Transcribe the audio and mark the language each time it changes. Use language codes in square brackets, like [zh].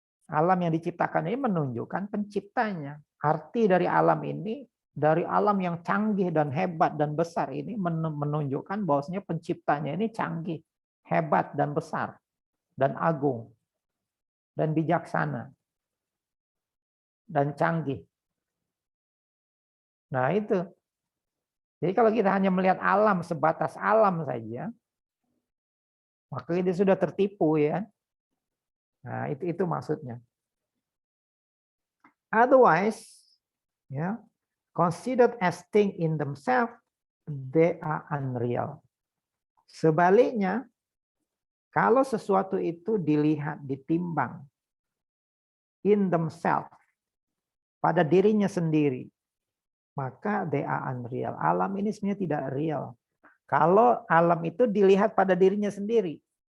[id] Alam yang diciptakan ini menunjukkan penciptanya. Arti dari alam ini, dari alam yang canggih dan hebat dan besar ini menunjukkan bahwasanya penciptanya ini canggih, hebat dan besar, dan agung, dan bijaksana, dan canggih. Nah itu. Jadi kalau kita hanya melihat alam sebatas alam saja, maka kita sudah tertipu ya. Nah, itu maksudnya. [en] Otherwise, ya, considered as thing in themselves, they are unreal. [id] Sebaliknya, kalau sesuatu itu dilihat, ditimbang [en] in themselves, [id] pada dirinya sendiri, maka [en] they are unreal. [id] Alam ini sebenarnya tidak real. Kalau alam itu dilihat pada dirinya sendiri.